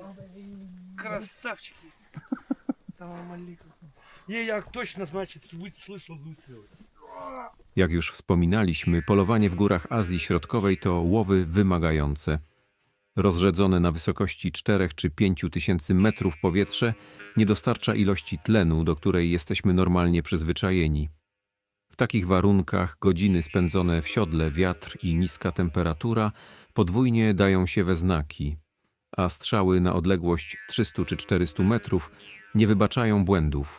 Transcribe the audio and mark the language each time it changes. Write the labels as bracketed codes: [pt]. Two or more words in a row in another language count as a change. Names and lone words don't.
[ar] Красавчики! سلام عليكم. [ru] Не, я точно, значит, слышал выстрелы. [pl] Jak już wspominaliśmy, polowanie w górach Azji Środkowej to łowy wymagające. Rozrzedzone na wysokości 4 czy 5 tysięcy metrów powietrze nie dostarcza ilości tlenu, do której jesteśmy normalnie przyzwyczajeni. W takich warunkach godziny spędzone w siodle, wiatr i niska temperatura podwójnie dają się we znaki, a strzały na odległość 300 czy 400 metrów nie wybaczają błędów.